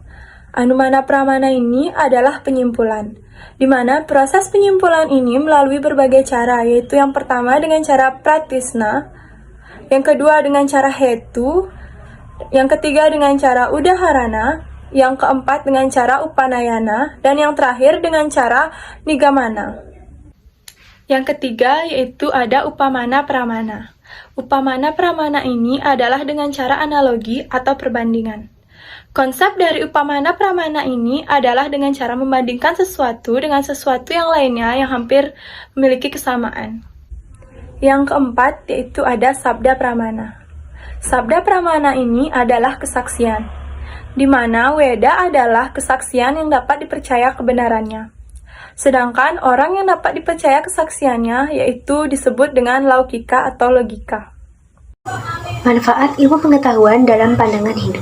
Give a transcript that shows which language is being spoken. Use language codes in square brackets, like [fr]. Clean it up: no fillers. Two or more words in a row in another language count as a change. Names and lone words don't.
[id] Anumana Pramana ini adalah penyimpulan, di mana proses penyimpulan ini melalui berbagai cara, yaitu yang pertama dengan cara pratisna, yang kedua dengan cara hetu, yang ketiga dengan cara udaharana, yang keempat dengan cara upanayana, dan yang terakhir dengan cara nigamana. Yang ketiga yaitu ada upamana pramana. Upamana pramana ini adalah dengan cara analogi atau perbandingan. Konsep dari upamana pramana ini adalah dengan cara membandingkan sesuatu dengan sesuatu yang lainnya yang hampir memiliki kesamaan. Yang keempat yaitu ada sabda pramana. Sabda pramana ini adalah kesaksian, di mana weda adalah kesaksian yang dapat dipercaya kebenarannya. Sedangkan orang yang dapat dipercaya kesaksiannya yaitu disebut dengan laukika atau logika. Manfaat ilmu pengetahuan dalam pandangan Hindu.